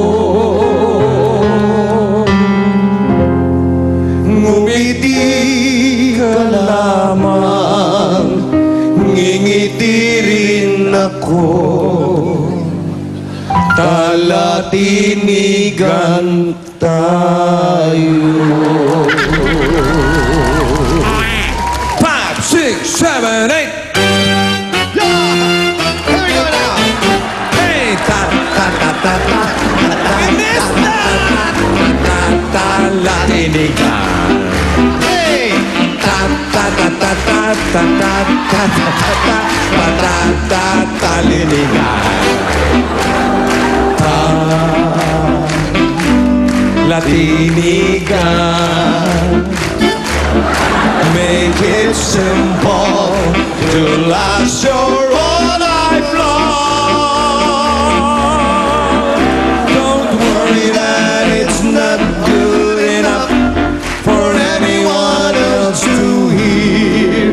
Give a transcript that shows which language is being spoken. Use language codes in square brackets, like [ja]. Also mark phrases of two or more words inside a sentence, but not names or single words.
[tl] ngumiti ka lamang, ngingiti rin ako, talatinigan tayo. [en] 5, 6, 7, 8. Here we go now. Hey, ta ta ta ta ta. Talatinigan. Hey! Ta ta ta ta ta ta ta ta ta ta ta talinigan. Latinigan. Make it simple. to last your whole life long. Don't worry that it's not good enough for anyone else to hear.